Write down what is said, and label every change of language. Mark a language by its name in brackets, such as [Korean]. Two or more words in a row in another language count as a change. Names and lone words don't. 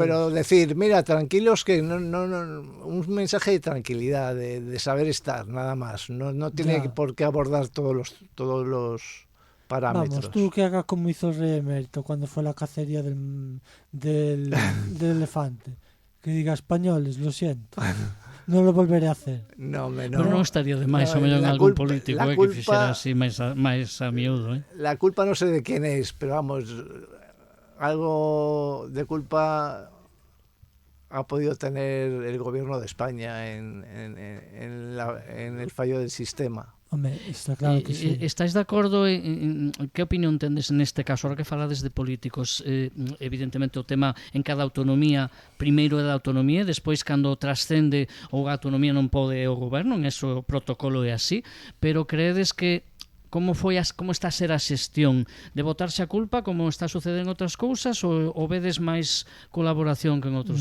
[Spanish] pero decir, mira, tranquilos, que un mensaje de tranquilidad, de saber estar, nada más. No tiene Ya. por qué abordar todos los parámetros. Vamos, tú que hagas como hizo el rey emérito cuando fue la cacería del elefante. Que diga, españoles, lo siento. No lo volveré a hacer. No, [Galician] Pero non estaría de máis [Spanish] No, [Galician] o mellor en [Spanish] la [Galician] algún [Spanish] culpa- [Galician] político [Spanish] la [Galician] que fixera [Spanish] culpa- [Galician] así máis a miúdo, [Spanish] La culpa no sé de quién es, pero vamos, algo de culpa ha podido tener el gobierno de España en el fallo del sistema. Hombre, está claro que sí. [Galician] Estáis de acordo en que opinión tendes neste caso? Ahora que falades de políticos, evidentemente o tema en cada autonomía, primeiro é da autonomía, despois cando trascende ou a autonomía non pode o goberno, en eso o protocolo é así, pero creedes que como está a ser a xestión de botarse a culpa como está a suceder en outras cousas ou vedes máis colaboración que en outros